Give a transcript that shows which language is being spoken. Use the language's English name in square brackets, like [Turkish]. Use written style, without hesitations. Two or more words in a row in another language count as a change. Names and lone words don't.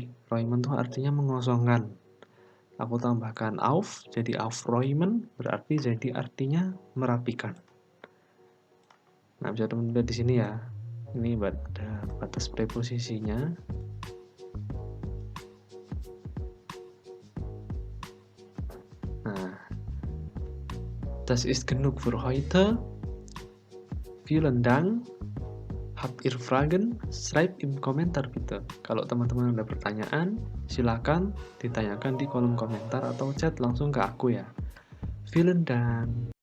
[Indonesian] Räumen itu artinya mengosongkan. Aku tambahkan auf, jadi aufräumen, berarti jadi artinya merapikan. Nah, bisa teman-teman lihat di sini ya. Ini ada batas preposisinya. Nah, [German] das ist genug für heute. Vielen Dank. Habt ihr Fragen? Schreibt im Kommentar bitte. [Indonesian] Kalau teman-teman ada pertanyaan, silakan ditanyakan di kolom komentar atau chat langsung ke aku ya. [German] Vielen Dank.